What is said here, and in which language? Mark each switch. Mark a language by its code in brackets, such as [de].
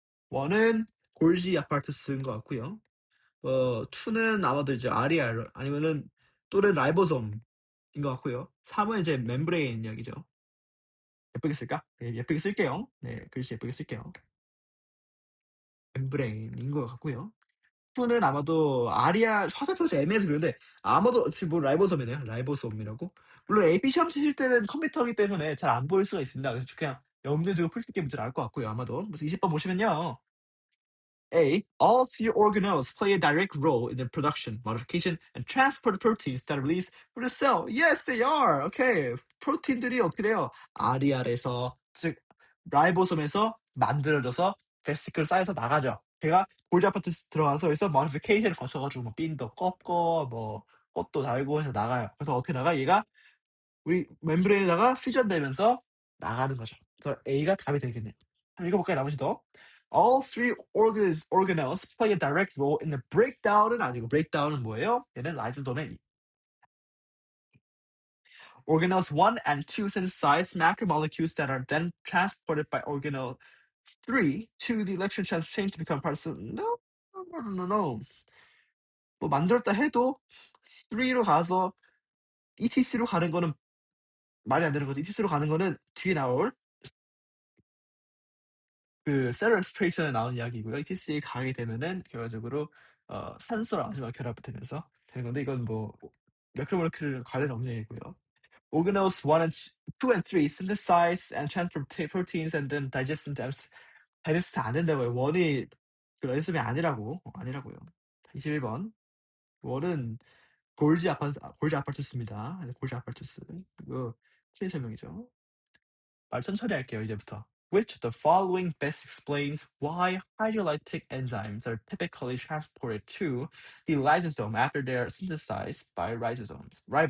[ko] 1은 골지 아파르투스인 것 같고요. 2는 아마도 이제 아리알 아니면은 또는 라이보솜인 것 같고요. 3은 이제 멤브레인 이야기죠. 예쁘게 쓸까? 네, 예쁘게 쓸게요. 네, 글씨 예쁘게 쓸게요. 멤브레인인 것 같고요. 2는 아마도 아리아 화살표가 애매해서 그런데 아마도 지금 뭐 라이보솜이네요. 라이보솜이라고. 물론 AP 시험 치실 때는 컴퓨터이기 때문에 잘 안 보일 수가 있습니다. 그래서 그냥 염두에 두고 풀 수 있게 문제 나올 것 같고요. 아마도. 그래서 20번 보시면요. A. [en] All three organelles play a direct role in the production, modification, and transport of proteins that are released from the cell. Yes, they are. Okay. [ko] 프로틴들이 어떻게 돼요? RER에서, 즉, 라이보솜에서 만들어져서 베시클 쌓여서 나가죠. 걔가 골지 아파트 들어가서 여기서 modification을 거쳐가지고 뭐 핀도 꺾고 뭐 꽃도 달고 해서 나가요. 그래서 어떻게 나가? 얘가 우리 멤브레인에다가 퓨전되면서 나가는 거죠. 그래서 A가 답이 되겠네요. 한번 읽어볼까요? 나머지도. [en] All three organelles play a direct role in the breakdown [ko] 은 아니고 [en] breakdown [ko] 은 뭐예요? 얘는 라이조돔의 [en] organelles 1 and 2 synthesize macromolecules that are then transported by organelle 3 to the electron transport chain to become part of no, no, no, no, no. [ko] 뭐 만들었다 해도 3로 가서 ETC로 가는 거는 말이 안 되는 거죠. ETC로 가는 거는 뒤에 나올 그 셀룰 엑스프레이션에 나오는 이야기고요. ETC에 가게 되면은 결과적으로 산소랑 마지막 결합되면서 되는 건데 이건 뭐 매크로모레큘 관련 없는 얘기고요. [en] Organelles 1 and 2 and 3 synthesize and transport proteins and then digest them. [ko] 다이제스트 안 된다고요. 원이 그 라이소tom이 아니라고요. 21번. 원은 골지 아파투스입니다. 골지 아파투스. 이거 틀린 설명이죠. 말 천천히 할게요, 이제부터. [en] Which of the following best explains why hydrolytic enzymes are typically transported to the lysosome after they are synthesized by ribosomes?